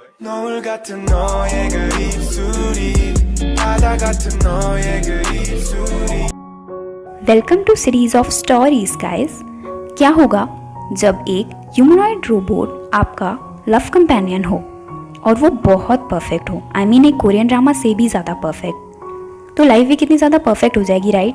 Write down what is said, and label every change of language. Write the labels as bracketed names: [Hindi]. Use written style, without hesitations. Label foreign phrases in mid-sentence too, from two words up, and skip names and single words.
[Korean] 노을 같은 너의 그 입술이 바다 같은 너의 그 입술이 [English] welcome to series of stories guys. [Hindi] क्या होगा जब एक [English] humanoid robot [Hindi] आपका [English] love companion [Hindi] हो और वो बहुत परफेक्ट हो। [English] I mean [Hindi] एक [English] Korean drama [Hindi] से भी ज़्यादा परफेक्ट। तो लाइफ भी कितनी ज़्यादा परफेक्ट हो जाएगी, राइट?